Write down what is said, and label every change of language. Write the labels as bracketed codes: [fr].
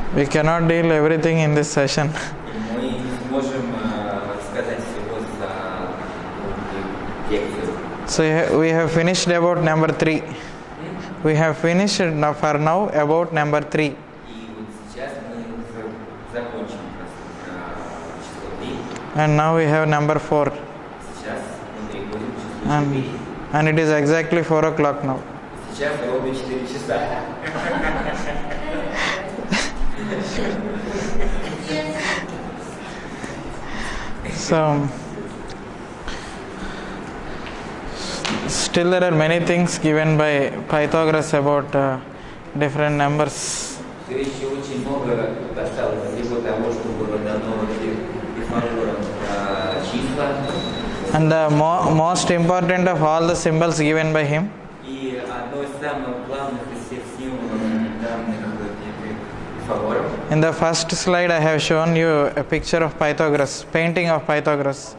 [en] We cannot deal everything in this session. [ru] И мы не сможем сказать всего за лекцию. [en] So we have finished about number 3. We have finished now for now about number 3. [ru] И вот сейчас мы закончим число 3. [en] And now we have number 4. [ru] Сейчас мы переходим к числу 4. [en] And it is exactly 4 o'clock now. [ru] Сейчас ровно 4 часа. [en] So still there are many things given by Pythagoras about different numbers. [ru] Все еще очень много осталось всего того, что было дано Пифагором числа. [en] And the most important of all the symbols given by him [ru] И одно из самых главных из всех символов, данных Пифагором. [en] in the first slide I have shown you a picture of Pythagoras, painting of Pythagoras.